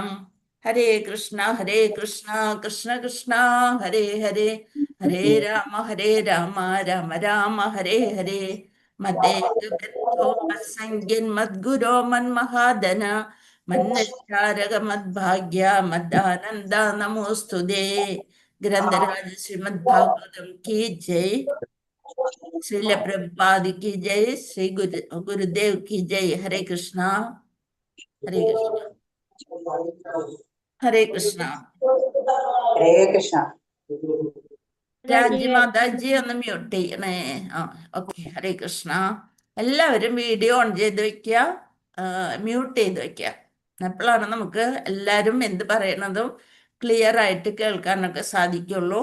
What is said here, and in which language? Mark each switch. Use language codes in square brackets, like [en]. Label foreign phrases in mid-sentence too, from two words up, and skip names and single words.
[ml] ഹരേ കൃഷ്ണ കൃഷ്ണ കൃഷ്ണ ഹരേ ഹരേ, ഹരേ രാമ രാമ രാമ ഹരേ ഹരേ. [sa] മദ്സംഖ്യൻ മദ്ഗുരോ മന്മഹാദന മന്നശ്ചാരക മദ്ഭാഗ്യ മദ്ദാനന്ദ നമോസ്തുതേ. [hi] ഗ്രന്ഥരാജ ശ്രീമദ് ഭാഗവതം की जय, श्रील प्रभुपाद की जय, श्री गुरुदेव की जय. हरे कृष्णा हरे कृष्णा हरे कृष्णा. [ml] ഹരേ കൃഷ്ണ. രാജ്യമാതാജി ഒന്ന് മ്യൂട്ട് ചെയ്യണേ. ഓക്കെ. ഹരേ കൃഷ്ണ. എല്ലാവരും വീഡിയോ ഓൺ ചെയ്ത് വെക്കുക, മ്യൂട്ട് ചെയ്ത് വെക്കുക. അപ്പോഴാണ് നമുക്ക് എല്ലാവരും എന്ത് പറയണതും ക്ലിയർ ആയിട്ട് കേൾക്കാനൊക്കെ സാധിക്കുള്ളൂ.